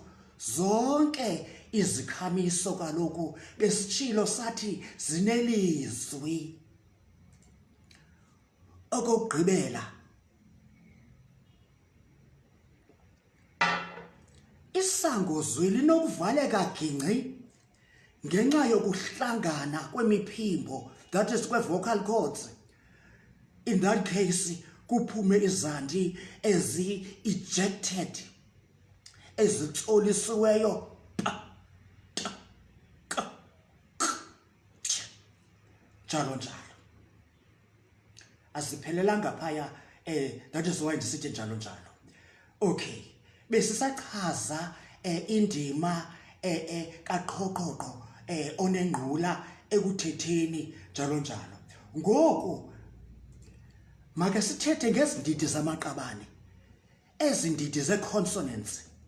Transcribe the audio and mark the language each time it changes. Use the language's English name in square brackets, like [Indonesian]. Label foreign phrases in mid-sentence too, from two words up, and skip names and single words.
[Xhosa] Zonke izikhamiso kaloku besitshilo sathi zinelizwi. Okokugqibela, isangozwi linokuvaleka gingci ngenxa yokuhlangana kwemiphimbo, [English] that is kwe-vocal cords. In that case [Xhosa] kuphume izandi ezi-ejected, ezitsolisiweyo, njalo njalo. Asiphelelanga phaya [English] That is why [Xhosa] ndisithi njalo njalo. Okay, besisachaza indima kaqhoqhoqo onengqula ekuthetheni njalo njalo. Ngoku make sithethe ngezindidi zamaqabane, ezindidi ze-consonants.